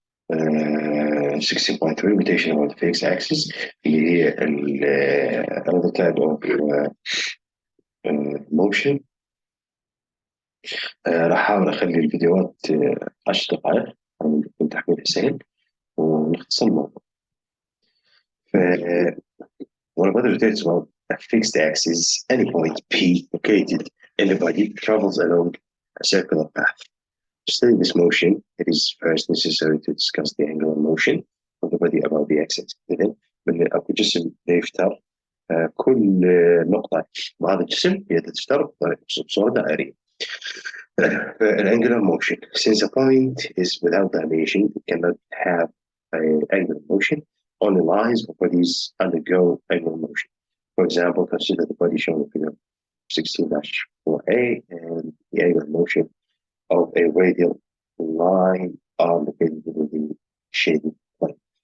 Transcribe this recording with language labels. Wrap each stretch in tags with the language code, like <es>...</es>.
<en>16.3 rotation about the fixed axis</en> <ar>اللي هي</ar> <en>another type of motion.</en> <ar>راح أحاول أخلي الفيديوهات 10 دقائق من تحميلها سهل ونختصر الموضوع.</ar> <en>ف when a body rotates about a fixed axis, any point P located in the body travels along a circular path. To study this motion, it is first necessary to discuss the angular motion of the body about the axis.</en> <ar>إذن أكو جسم يفتر كل نقطة بهذا الجسم هي تفتر بصورة دائرية.</ar> <en>An angular motion, since a point is without dimension, it cannot have an angular motion. Only lines or bodies undergo angular motion. For example, consider the body shown in figure 16-4a and the angular motion of a radial line are located within the shaded plane.</en>